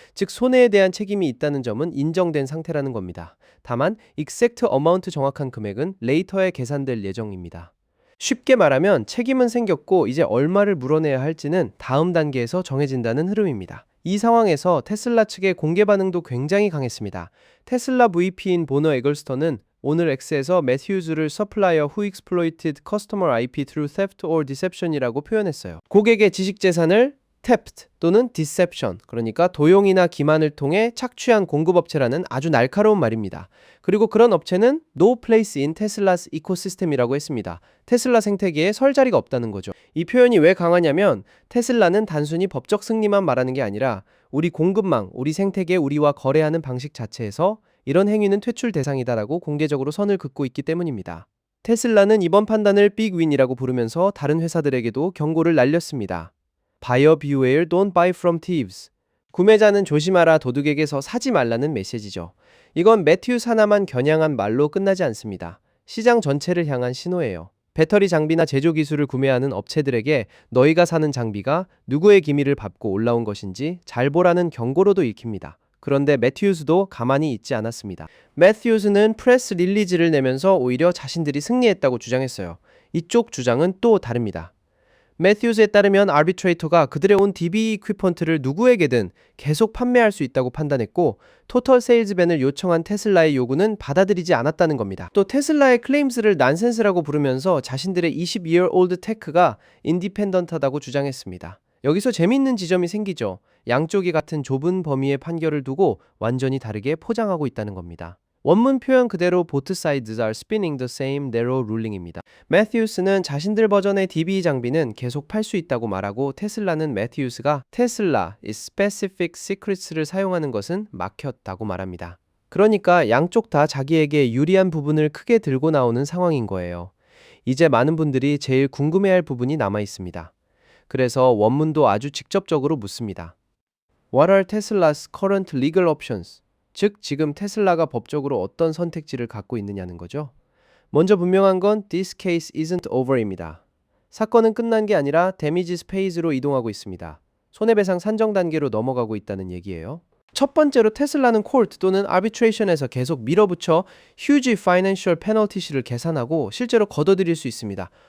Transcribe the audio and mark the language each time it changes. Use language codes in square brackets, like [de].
[ko] 즉 손해에 대한 책임이 있다는 점은 인정된 상태라는 겁니다. 다만 exact amount, 정확한 금액은 레이터에 계산될 예정입니다. 쉽게 말하면 책임은 생겼고 이제 얼마를 물어내야 할지는 다음 단계에서 정해진다는 흐름입니다. 이 상황에서 테슬라 측의 공개 반응도 굉장히 강했습니다. 테슬라 VP인 보너 에글스턴은 오늘 X에서 매튜스를 [en] Supplier who exploited customer IP through theft or deception [ko] 이라고 표현했어요. 고객의 지식재산을 theft 또는 deception, 그러니까 도용이나 기만을 통해 착취한 공급업체라는 아주 날카로운 말입니다. 그리고 그런 업체는 [en] no place in Tesla's ecosystem [ko] 이라고 했습니다. 테슬라 생태계에 설 자리가 없다는 거죠. 이 표현이 왜 강하냐면 테슬라는 단순히 법적 승리만 말하는 게 아니라 우리 공급망, 우리 생태계, 우리와 거래하는 방식 자체에서 이런 행위는 퇴출 대상이다라고 공개적으로 선을 긋고 있기 때문입니다. 테슬라는 이번 판단을 빅윈이라고 부르면서 다른 회사들에게도 경고를 날렸습니다. [en] Buyer beware, don't buy from thieves. [ko] 구매자는 조심하라, 도둑에게서 사지 말라는 메시지죠. 이건 매튜스 하나만 겨냥한 말로 끝나지 않습니다. 시장 전체를 향한 신호예요. 배터리 장비나 제조 기술을 구매하는 업체들에게 너희가 사는 장비가 누구의 기밀을 밟고 올라온 것인지 잘 보라는 경고로도 읽힙니다. 그런데 매튜스도 가만히 있지 않았습니다. 매튜스는 프레스 릴리즈를 내면서 오히려 자신들이 승리했다고 주장했어요. 이쪽 주장은 또 다릅니다. 매튜스에 따르면 아비트레이터가 그들의 온 DB 이퀴펀트를 누구에게든 계속 판매할 수 있다고 판단했고 토털 세일즈밴을 요청한 테슬라의 요구는 받아들이지 않았다는 겁니다. 또 테슬라의 클레임스를 난센스라고 부르면서 자신들의 22year old 테크가 인디펜던트하다고 주장했습니다. 여기서 재미있는 지점이 생기죠. 양쪽이 같은 좁은 범위의 판결을 두고 완전히 다르게 포장하고 있다는 겁니다. 원문 표현 그대로 [en] both sides are spinning the same narrow ruling입니다. [ko] 매튜스는 자신들 버전의 DB 장비는 계속 팔 수 있다고 말하고 테슬라는 매튜스가 테슬라 is specific secrets를 사용하는 것은 막혔다고 말합니다. 그러니까 양쪽 다 자기에게 유리한 부분을 크게 들고 나오는 상황인 거예요. 이제 많은 분들이 제일 궁금해할 부분이 남아 있습니다. 그래서 원문도 아주 직접적으로 묻습니다. [en] What are Tesla's current legal options? [ko] 즉, 지금 테슬라가 법적으로 어떤 선택지를 갖고 있느냐는 거죠. 먼저 분명한 건 [en] This case isn't over [ko] 입니다. 사건은 끝난 게 아니라 damages phase로 이동하고 있습니다. 손해배상 산정 단계로 넘어가고 있다는 얘기예요. 첫 번째로 테슬라는 court 또는 arbitration에서 계속 밀어붙여 huge financial penalty를 계산하고 실제로 걷어들일 수 있습니다.